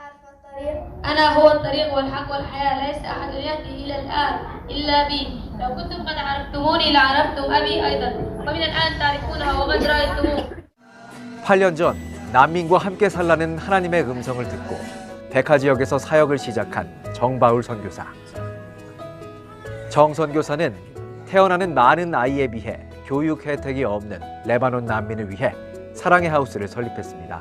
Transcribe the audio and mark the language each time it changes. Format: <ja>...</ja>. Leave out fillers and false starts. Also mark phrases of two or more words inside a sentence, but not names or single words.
<ar>أنا هو الطريق والحق والحياة ليس أحد يهدي إلى الآب إلا بي لو كنتم قد عرفتموني لعرفتم أبي أيضا ومن الآن تعرفونه وقد رأيتموه.</ar> <ko>8년 전 난민과 함께 살라는 하나님의 음성을 듣고 베카 지역에서 사역을 시작한 정바울 선교사. 정 선교사는 태어나는 많은 아이에 비해 교육 혜택이 없는 레바논 난민을 위해 사랑의 하우스를 설립했습니다.</ko>